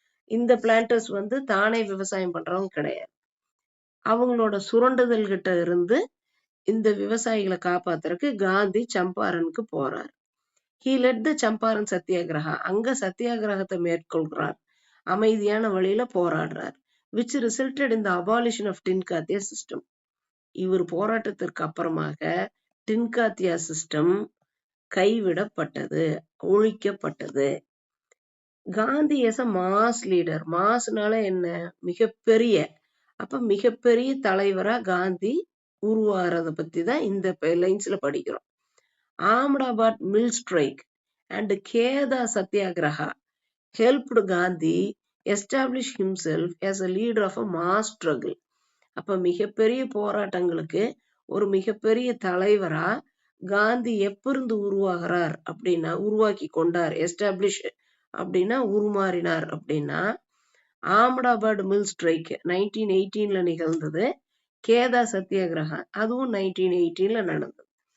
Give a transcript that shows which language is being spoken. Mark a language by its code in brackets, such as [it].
[ta] இந்த பிளான்டர்ஸ் வந்து தானே விவசாயம் பண்றவங்க கிடையாது. அவங்களோட சுரண்டுதல் கிட்ட இருந்து இந்த விவசாயிகளை காப்பாத்துறதுக்கு காந்தி சம்பாரனுக்கு போறார். [en] He led the [ta] Champaran satyagraha, அங்க சத்தியாகிரகத்தை மேற்கொள்கிறார், அமைதியான வழியில போராடுறார். [en] which resulted in the abolition of tinkathia system. [ta] இவர் போராட்டத்திற்கு அப்புறமாக டின்காத்தியா சிஸ்டம் கைவிடப்பட்டது, ஒழிக்கப்பட்டது. காந்தி [en] as a mass leader, [ta] மாஸ்னால என்ன, மிகப்பெரிய, அப்ப மிகப்பெரிய தலைவரா காந்தி உருவாகிறத பத்தி தான் இந்த லைன்ஸ்ல படிக்கிறோம். [en] Ahmedabad mill strike and Kheda satyagraha helped Gandhi establish himself as a leader of a mass struggle. [ta] அப்ப மிகப்பெரிய போராட்டங்களுக்கு ஒரு மிகப்பெரிய தலைவரா காந்தி எப்பிருந்து உருவாகிறார் அப்படின்னா, உருவாக்கி கொண்டார். எஸ்டாப்ளிஷ் அப்படின்னா உருமாறினார் அப்படின்னா, ஆம்டாபாத் மில் ஸ்ட்ரைக் 1918ல நிகழ்ந்தது, கேதா சத்தியாகிரகம் அதுவும் 1918ல நடந்தது.